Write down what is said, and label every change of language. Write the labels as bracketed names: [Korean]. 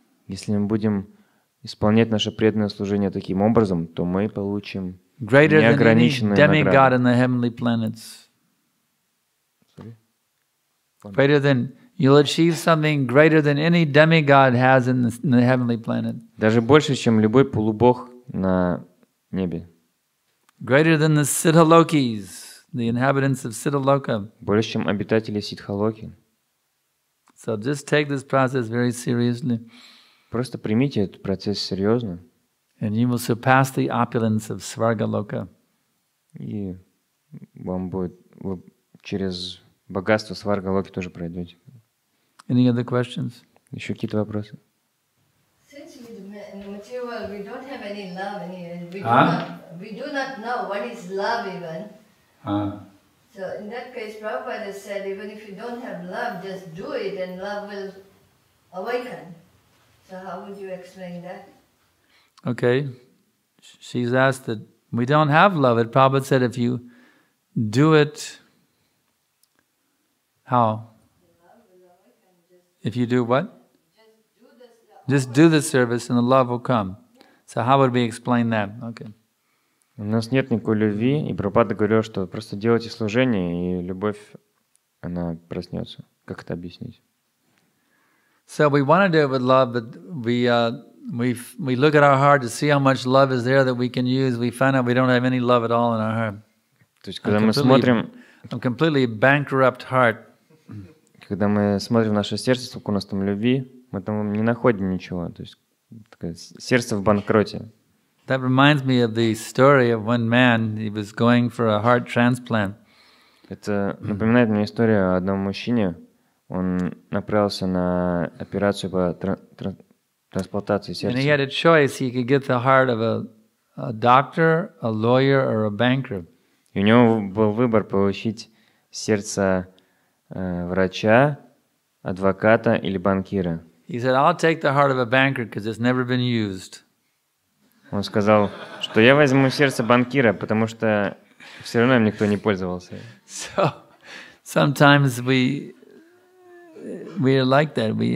[Russian] Если мы будем исполнять наше преданное служение таким образом, то мы получим [English] greater [Russian] неограниченные [English] than any demigod [Russian] награды. [English] in the heavenly planets. Greater than you'll achieve something greater than any demigod has in the heavenly planet. [Russian] Даже больше, чем любой полубог на небе. [English] Greater than the Siddhalokis, the inhabitants of Siddhaloka. [Russian] Больше, чем обитатели Сиддхалоки. [English] So just take this process very seriously. [Russian] Просто примите этот процесс серьезно. [English] And you will surpass the opulence of Svargaloka. [Russian] И вам будет, вы через богатство Сваргалоки тоже пройдете. [English] Any other questions? [Russian] Еще какие-то вопросы? [English] Since in the material world we don't have any love, we do not know what is love even. So in that case, Prabhupada said, even if you don't have love, just do it and love will awaken. So how would you explain that? Okay. She's asked that we don't have love. And Prabhupada said if you do it, how? If you do what? Just do the service and the love will come. So how would we explain that? Okay. [Russian] У нас нет никакой любви, и Прабхупада говорил, что просто делайте служение, и любовь, она проснется. Как это объяснить? [English] So we want to do it with love, but we look at our heart to see how much love is there that we can use. We find out we don't have any love at all in our heart. [Russian] То есть, когда мы смотрим... [English] A completely bankrupt heart. [Russian] Когда мы смотрим в наше сердце, сколько у нас там любви, мы там не находим ничего. То есть, такое сердце в банкроте. [English] That reminds me of the story of one man. He was going for a heart transplant. [Russian] Это напоминает мне историю о одном мужчине. Он направился на операцию по трансплантации сердца. [English] And he had a choice. He could get the heart of a doctor, a lawyer, or a banker. [Russian] И у него был выбор получить сердце врача, адвоката или банкира. [English] He said, "I'll take the heart of a banker because it's never been used." [Russian] Он сказал, что я возьму сердце банкира, потому что все равно им никто не пользовался. [English] So sometimes we are like that.